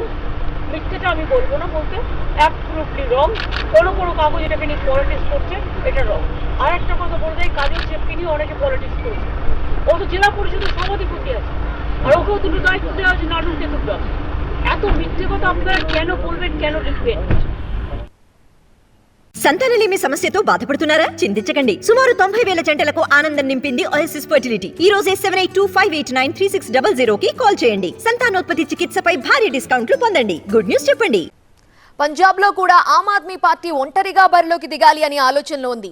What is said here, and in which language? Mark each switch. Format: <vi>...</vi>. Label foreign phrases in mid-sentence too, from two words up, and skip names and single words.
<bn>মিথ্যেটা আমি বলবো না, বলতে</bn> <en>absolutely wrong.</en> <bn>কোনো কাগজ এটাকে নিয়ে পলিটিক্স করছে, এটা রং। আর একটা কথা বলতে এই কাজের চেপকে নিয়ে অনেকে পলিটিক্স করছে। ও তো জেলা পরিষদের সভাধিপতি আছে, আর ওকেও দুটো দায়িত্ব দেওয়া আছে, নাটক দুটো আছে। এত মিথ্যে কথা আপনারা কেন বলবেন, কেন লিখবেন?</bn> <te>సంతానలేమి సమస్యతో బాధపడుతున్నారా? చింతించకండి. సుమారు 90,000 జంటలకు ఆనందం నింపింది ఓఎస్ఎస్ ఫర్టిలిటీ. ఈ రోజే 7825893600 కి కాల్ చేయండి. సంతానోత్పత్తి చికిత్సపై భారీ డిస్కౌంట్లు పొందండి.</te> <en>good news</en> <te>చెప్పండి. పంజాబ్ లో కూడా ఆమ్ ఆద్మీ పార్టీ ఒంటరిగా బరిలోకి దిగాలి అని ఆలోచనలో ఉంది.</te>